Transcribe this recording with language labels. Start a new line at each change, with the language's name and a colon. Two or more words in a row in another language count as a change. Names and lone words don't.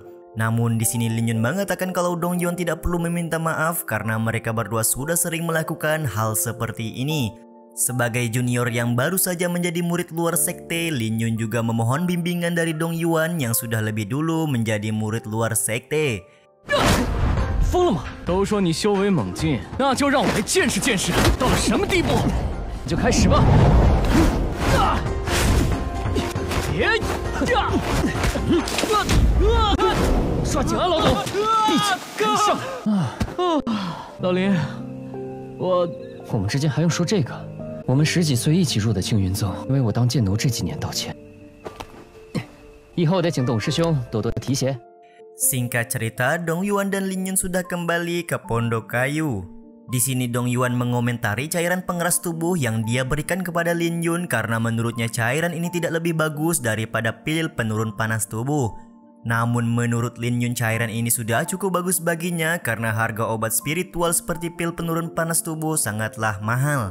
Indonesian: Namun di sini Lin Yun mengatakan kalau Dong Yuan tidak perlu meminta maaf karena mereka berdua sudah sering melakukan hal seperti ini. Sebagai junior yang baru saja menjadi murid luar sekte, Lin Yun juga memohon bimbingan dari Dong Yuan yang sudah lebih dulu menjadi murid luar sekte.
Chinese: 疯了吗？都说你修为猛进，那就让我来见识见识到了什么地步。你就开始吧。抓紧啊，老总！一起跟上。老林，我们之间还用说这个？我们10几岁一起入的青云宗，为我当剑奴这几年道歉。以后得请董师兄多多提携。
Indonesian: Singkat cerita, Dong Yuan dan Lin Yun sudah kembali ke Pondok Kayu. Di sini Dong Yuan mengomentari cairan pengeras tubuh yang dia berikan kepada Lin Yun karena menurutnya cairan ini tidak lebih bagus daripada pil penurun panas tubuh. Namun menurut Lin Yun cairan ini sudah cukup bagus baginya karena harga obat spiritual seperti pil penurun panas tubuh sangatlah mahal.